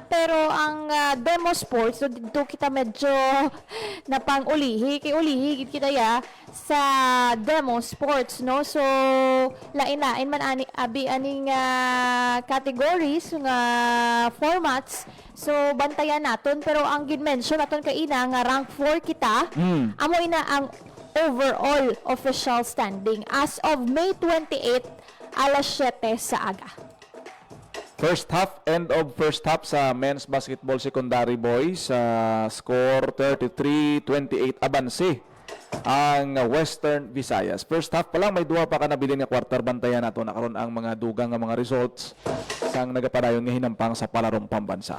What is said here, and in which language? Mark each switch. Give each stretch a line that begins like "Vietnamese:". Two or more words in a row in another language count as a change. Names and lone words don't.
Hiligaynon: Pero ang
English: demo sports
Hiligaynon: so dito kita medyo napang-ulihi kay ulihi gid kita ya sa demo sports no. So lain-lain man aning categories nga formats. So bantayan naton pero ang gid-mention naton kay ina nga rank 4 kita. Amo ina ang
English: overall official standing as of May 28
Hiligaynon: alas 7 sa aga.
English: First half, end of first half sa men's basketball secondary boys, score 33-28
Hiligaynon: abanse ang
English: Western Visayas. First half
Hiligaynon: pa lang, may duha pa ka nabilin nga quarter. Bantayan nato na karon ang mga dugang nga mga results sang nagapadayon nga hinampang sa palarong pambansa.